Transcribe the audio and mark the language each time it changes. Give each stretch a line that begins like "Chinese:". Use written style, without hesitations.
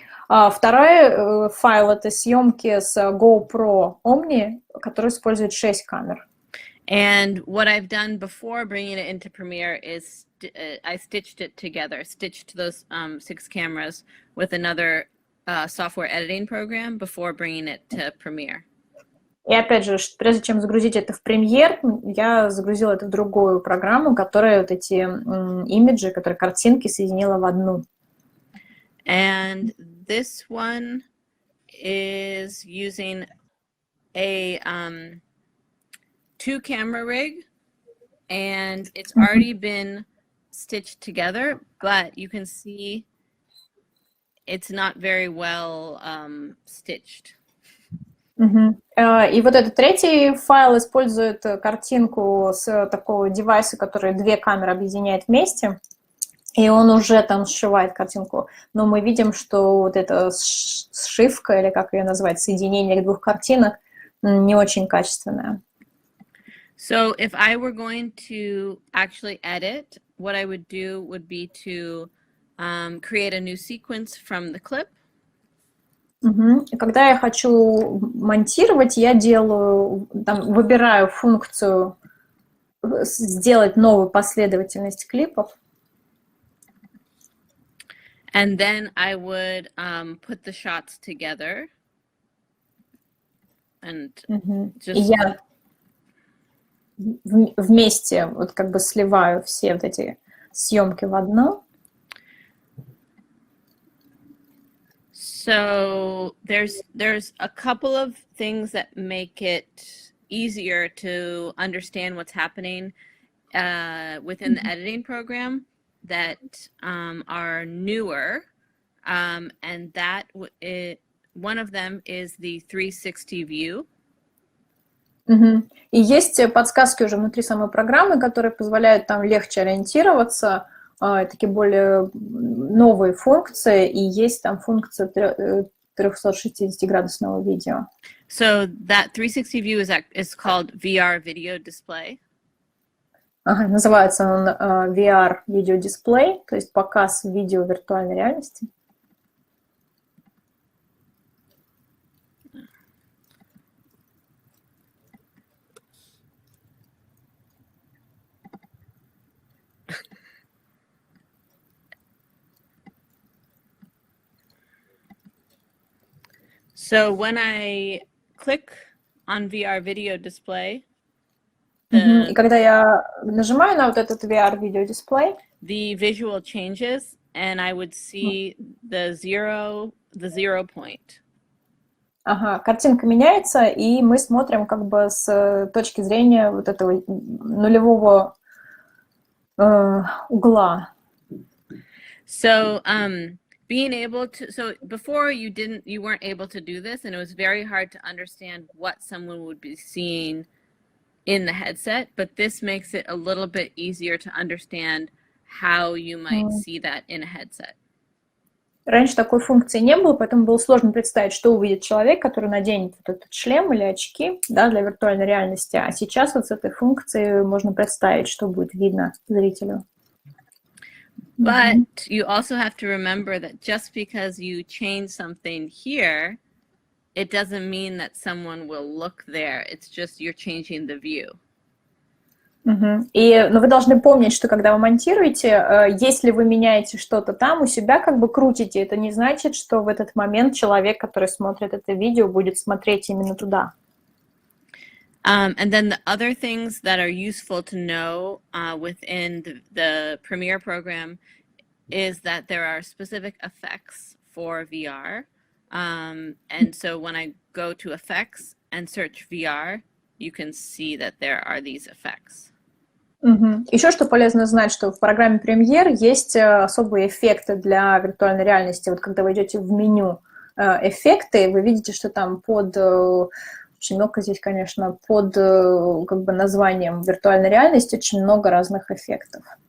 Russian: Второй файл — это съемки с GoPro Omni, который использует 6 камер.
English: And what I've done before bringing it into Premiere is I stitched those 6 cameras with another software editing program before bringing it to Premiere.
Russian: И опять же, прежде чем загрузить это в Premiere, я загрузила это в другую программу, которая вот эти имиджи, картинки соединила в одну.
English: And this one is using a 2-camera rig, and it's already been stitched together, but you can see it's not very well stitched.
Russian: И вот этот третий файл использует картинку с такого девайса, который 2 камеры объединяет вместе, и он уже там сшивает картинку. Но мы видим, что вот эта сшивка, или как ее назвать, соединение 2 картинок, не очень качественное.
English: So if I were going to actually edit, what I would do would be to create a new sequence from the clip.
Russian: И когда я хочу монтировать, я делаю, там, выбираю функцию сделать новую последовательность клипов.
English: And then I would put the shots together. And
Russian: И я вместе вот как бы сливаю все вот эти съемки в одно.
English: So there's a couple of things that make it easier to understand what's happening within the editing program that are newer, and that one of them is the 360 view.
Russian: И есть подсказки уже внутри самой программы, которые позволяют там легче ориентироваться, такие более новые функции, и есть там функция 360-градусного видео.
English: So that 360 view is called VR video display.
Russian: Называется он VR video display, то есть показ видео виртуальной реальности.
English: So when I click on VR video display,
Russian: И когда я нажимаю на вот этот VR video display,
English: the visual changes, and I would see the zero point.
Russian: Картинка меняется, и мы смотрим как бы с точки зрения вот этого нулевого угла.
English: So being able to, so before you weren't able to do this, and it was very hard to understand what someone would be seeing in the headset, but this makes it a little bit easier to understand how you might see that in a headset.
Russian: Раньше такой функции не было, поэтому было сложно представить, что увидит человек, который наденет вот этот шлем или очки, да, для виртуальной реальности. А сейчас вот с этой функцией можно представить, что будет видно зрителю.
English: But you also have to remember that just because you change something here, it doesn't mean that someone will look there. It's just you're changing the view.
Russian: Но вы должны помнить, что когда вы монтируете, если вы меняете что-то там, у себя как бы крутите, это не значит, что в этот момент человек, который смотрит это видео, будет смотреть именно туда.
English: And then the other things that are useful to know within the Premiere program is that there are specific effects for VR. And so when I go to effects and search VR, you can see that there are these effects.
Russian: Еще что полезно знать, что в программе Premiere есть особые эффекты для виртуальной реальности. Вот когда вы идете в меню эффекты, вы видите, что там под... Очень много здесь, конечно, под как бы названием виртуальной реальности очень много разных эффектов.